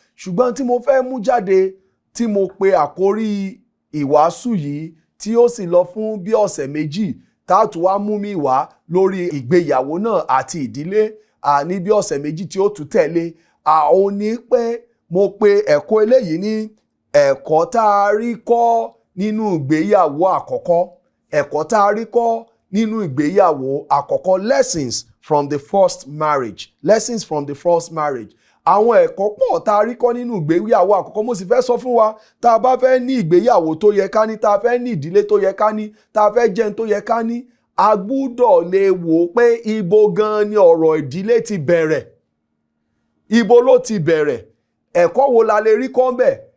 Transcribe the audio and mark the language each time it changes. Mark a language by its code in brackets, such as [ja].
[yo] Ṣùgbọ́n tí mo fẹ́ mú jáde, tí mo pe àkórí ìwàásù yìí tí ó sì lọ fún bí ọ̀sẹ̀ 2 táàtù wá mú mi wá lórí ìgbéyàwó náà àti ìdílé ní bí ọ̀sẹ̀ 2 tí ó tún tẹ̀lé. Ó ní pé mo pe ẹ̀kọ́ eléyìí ní ẹ̀kọ́ tá a rí kọ́ nínú ìgbéyàwó àkọ́kọ́. Ẹ̀kọ́ tá a rí kọ́ nínú ìgbéyàwó àkọ́kọ́. [en] Lessons from the first marriage. Lessons from the first marriage. [yo] Àwọn ẹ̀kọ́ pọ̀ tá a rí kọ́ nínú ìgbéyàwó àkọ́kọ́. Mo sì fẹ́ sọ fún wa, tá a bá fẹ́ ní ìgbéyàwó tó yẹ ká ní, tá a fẹ́ ní ìdílé tó yẹ ká ní, tá a fẹ́ jẹun tó yẹ ká ní, a gbúdọ̀ lè wò pé ibo gan ni ọ̀rọ̀ ìdílé ti bẹ̀rẹ̀. Ibo ló ti bẹ̀rẹ̀? Ẹ̀kọ́ wo la lè rí kọ́ ńbẹ̀?